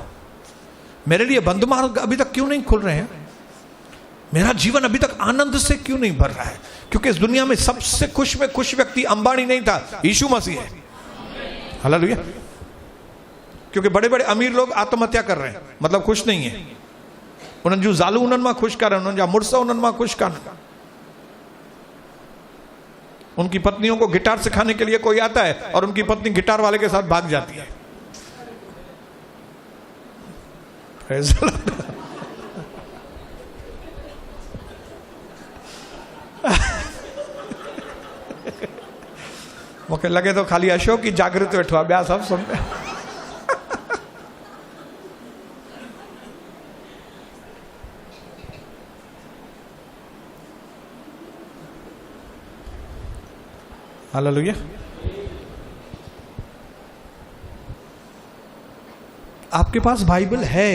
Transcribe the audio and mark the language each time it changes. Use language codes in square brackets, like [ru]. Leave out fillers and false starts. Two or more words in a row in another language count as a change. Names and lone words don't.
[hi] मेरे लिए बंद मार्ग अभी तक क्यों नहीं खुल रहे हैं? मेरा जीवन अभी तक आनंद से क्यों नहीं भर रहा है? क्योंकि इस दुनिया में सबसे खुश में खुश व्यक्ति अंबानी नहीं था, यीशु मसीह है। हालेलुया। क्योंकि बड़े बड़े अमीर लोग आत्महत्या कर रहे हैं, मतलब खुश नहीं है। [sd] उन्हनि जूं ज़ालूं उन्हनि मां खुश कर, उन्हनि जा मुड़स उन्हनि मां खुश कान। [hi] उनकी पत्नियों को गिटार सिखाने के लिए कोई आता है और उनकी पत्नी गिटार वाले के साथ भाग जाती है। [sd] मूंखे लगे तो खाली अशोक ही जागृत वेठो आहे, ॿिया सभु सुन। [hi] हालेलुया। आपके पास बाइबल है।